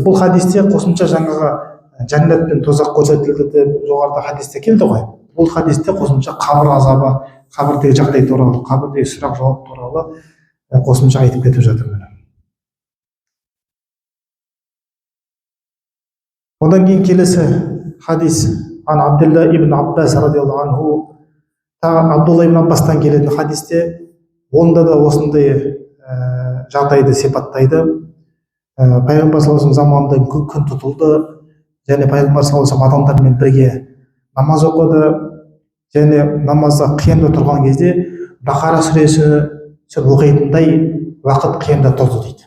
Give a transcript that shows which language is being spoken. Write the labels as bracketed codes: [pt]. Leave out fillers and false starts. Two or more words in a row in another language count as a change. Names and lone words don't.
[kk] Бұл хадисте қосымша жаңағы жәннат пен тозақ көрсетілді деп жоғарыда хадисте келді ғой. Бұл хадисте қосымша қабір азабы, қабірдегі жағдай туралы, қабірдегі сұрақ жауап туралы қосымша айтып кетіп жатыр. Одан кейін келесі хадис: [ar] عن عبد الله بن عباس رضي الله عنه. [kk] Абдулла ибн Аббастан келетін хадисте онда да осындай жағдайды сипаттайды. Пайғамбар [ar] صلى الله عليه [kk] заманында күн тұтылды, және пайғамбар [ar] صلى الله عليه [kk] адамдармен бірге намаз оқыды, және намазда қиямда тұрған кезде Бақара сүресі оқитындай уақыт қиямда тұрды дейді.